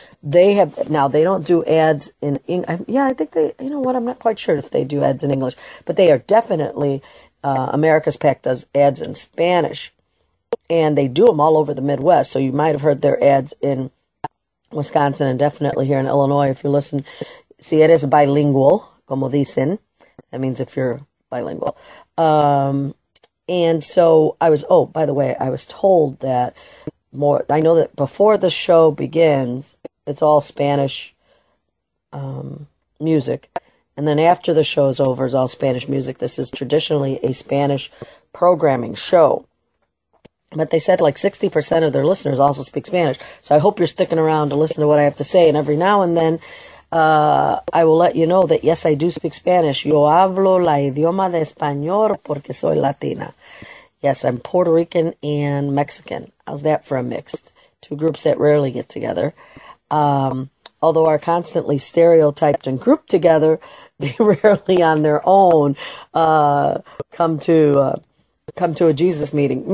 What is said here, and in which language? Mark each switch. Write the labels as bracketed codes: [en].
[en] They don't do ads in English. Yeah, I think they, I'm not quite sure if they do ads in English, but they are definitely, America's PAC does ads in Spanish, and they do them all over the Midwest. So you might have heard their ads in Wisconsin and definitely here in Illinois if you listen. [es] Si eres bilingual, como dicen. [en] That means if you're bilingual. And so by the way, I was told that I know that before the show begins, it's all Spanish music. And then after the show is over, it's all Spanish music. This is traditionally a Spanish programming show. But they said like 60% of their listeners also speak Spanish. So I hope you're sticking around to listen to what I have to say. And every now and then, I will let you know that, yes, I do speak Spanish. [es] Yo hablo la idioma de español porque soy Latina. [en] Yes, I'm Puerto Rican and Mexican. How's that for a mixed? Two groups that rarely get together. Although are constantly stereotyped and grouped together, they rarely on their own come to a Jesus meeting.